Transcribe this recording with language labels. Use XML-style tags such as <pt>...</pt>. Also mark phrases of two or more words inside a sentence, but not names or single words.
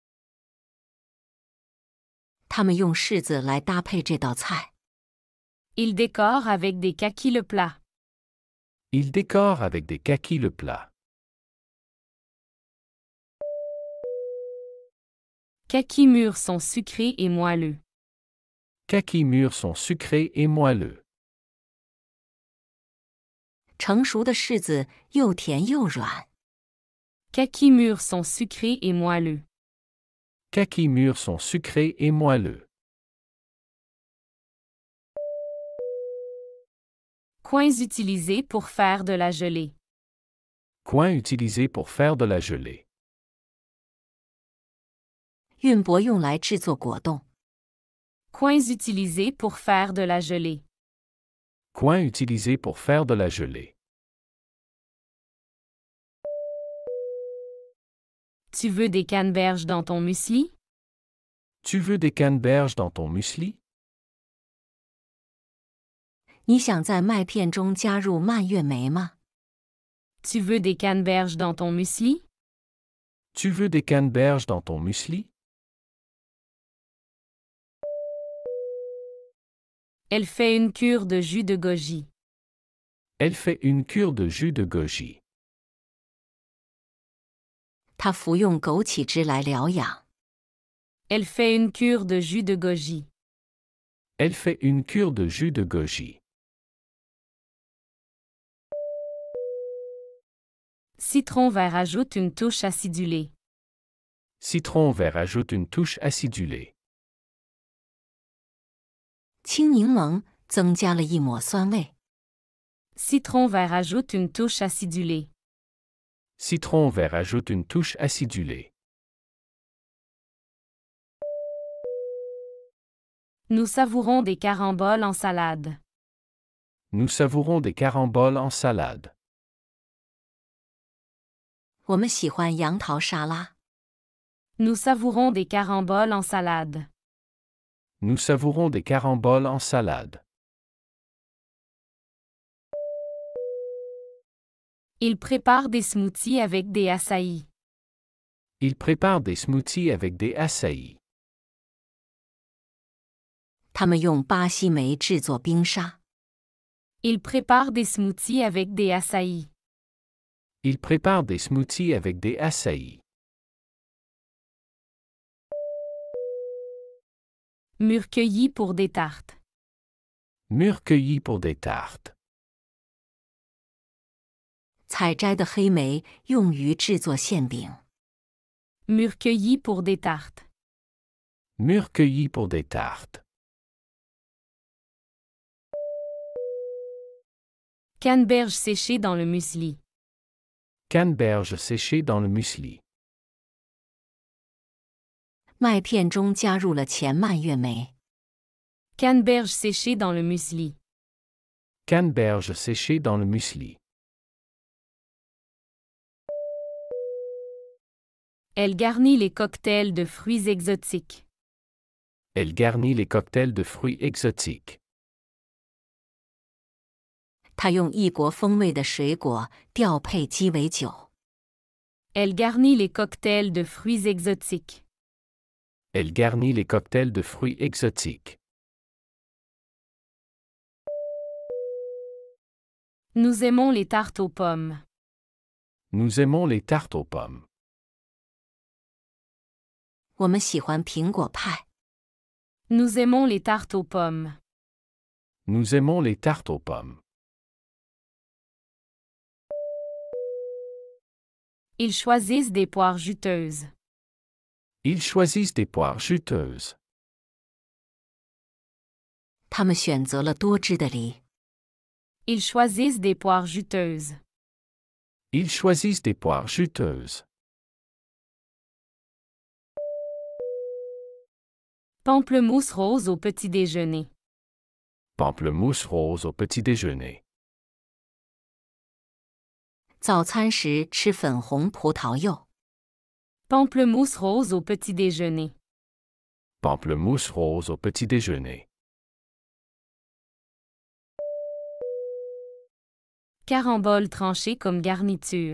<zh>他们用柿子来搭配这道菜。</zh> <fr>Il décore avec des kakis le plat. Il décore avec des kakis le plat. Kakis mûrs sont sucrés et moelleux. Kakis mûrs sont sucrés et moelleux.</fr> <zh>成熟的柿子又甜又软。</zh> <fr>Kakis mûrs sont sucrés et moelleux. Kakis mûrs sont sucrés et moelleux. Coins utilisés pour faire de la gelée. Coin utilisé pour faire de la gelée.</fr> <zh>运钵用来制作果冻。</zh> <fr>Coins utilisés pour faire de la gelée. Coin utilisé pour faire de la gelée. Tu veux des canneberges dans ton muesli? Tu veux des canneberges dans ton muesli?</fr> <zh>你想在麦片中加入蔓越莓吗？</zh> <fr>Tu veux des canneberges dans ton muesli? Tu veux des canneberges dans ton muesli? Elle fait une cure de jus de goji. Elle fait une cure de jus de goji.</fr> <zh>他服用枸杞汁来疗养。</zh> <fr>Elle fait une cure de jus de goji. Elle fait une cure de jus de goji. Citron vert ajoute une touche acidulée. Citron vert ajoute une touche acidulée.</fr> <zh>青柠檬增加了一抹酸味。</zh> <fr>Citron vert ajoute une touche acidulée. Citron vert ajoute une touche acidulée. Nous savourons des caramboles en salade. Nous savourons des caramboles en salade.</fr> <zh>我们喜欢杨桃沙拉。</zh> <fr>Nous savourons des caramboles en salade. Nous savourons des caramboles en salade. Il prépare des smoothies avec des açaïs. Il prépare des smoothies avec des açaïs.</fr> <zh>他们用巴西莓制作冰沙。</zh> <fr>Il prépare des smoothies avec des açaïs. Il prépare des smoothies avec des açaïs. Mûres cueillies pour des tartes. Mûres cueillies pour des tartes.</fr> <zh>采摘的黑莓用于制作馅饼。</zh> <fr>Mûres cueillies pour des tartes. Mûres cueillies pour des tartes. Canneberges séchées dans le muesli. Canneberges séchées dans le muesli.</fr> <zh>麦片中加入了前蔓越莓。</zh> <fr>Canneberges séchées dans le muesli. Canneberges séchées dans le muesli. Elle garnit les cocktails de fruits exotiques. Elle garnit les cocktails de fruits exotiques.</fr> <zh>他用异国风味的水果调配鸡尾酒。</zh> <fr>Elle garnit les cocktails de fruits exotiques. Elle garnit les cocktails de fruits exotiques. Nous aimons les tartes aux pommes. Nous aimons les tartes aux pommes.</fr> <zh>我们喜欢苹果派。</zh> <fr>Nous aimons les tartes aux pommes. Nous aimons les tartes aux pommes. Ils choisissent des poires juteuses. Ils choisissent des poires juteuses.</fr> <zh>他们选择了多汁的梨。</zh> <fr>Ils choisissent des poires juteuses. Ils choisissent des poires juteuses. Pamplemousse rose au petit déjeuner. Pamplemousse rose au petit déjeuner.</fr> <zh>早餐时吃粉红葡萄柚。</zh> <fr>Pamplemousse rose au petit déjeuner. Pamplemousse rose au petit déjeuner. Caramboles tranchées comme garniture.</fr>